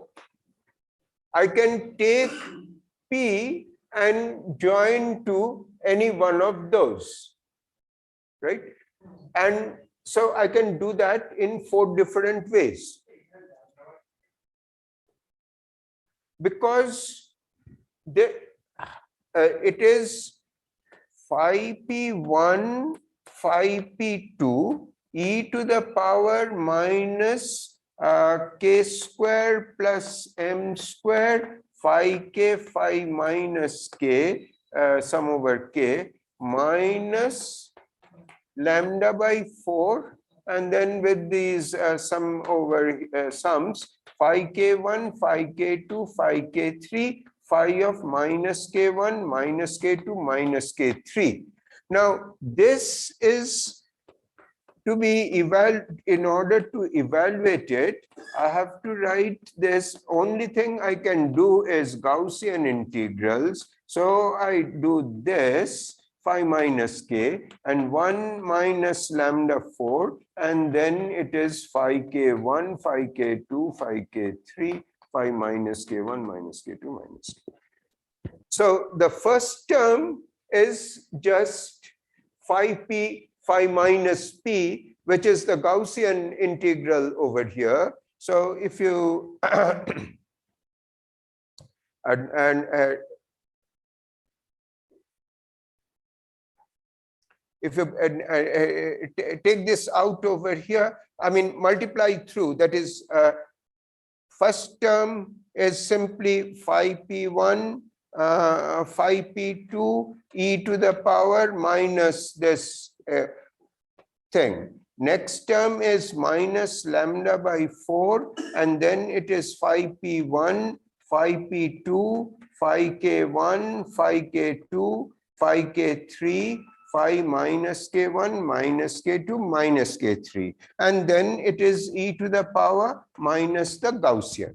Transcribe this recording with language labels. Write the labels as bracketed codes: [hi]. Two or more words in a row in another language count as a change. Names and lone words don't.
[en] I can take p and join to any one of those, right? And so I can do that in 4 different ways. Because it is phi p1, phi p2, e to the power minus k square plus m square, phi k, phi minus k, sum over k, minus lambda by 4, and then with these sum over sums, phi k1, phi k2, phi k3, phi of minus k1, minus k2, minus k3. Now, this is to be in order to evaluate it, I have to write this. Only thing I can do is Gaussian integrals. So I do this, phi minus k, and 1 minus lambda 4, and then it is phi k1, phi k2, phi k3, phi minus k1, minus k2, minus k. So the first term is just phi minus p, which is the Gaussian integral over here. So if you if you take this out over here, I mean multiply through, that is first term is simply phi p1, phi p2, e to the power minus this thing. Next term is minus lambda by 4, and then it is phi p1, phi p2, phi k1, phi k2, phi k3, phi minus k1, minus k2, minus k3, and then it is e to the power minus the Gaussian.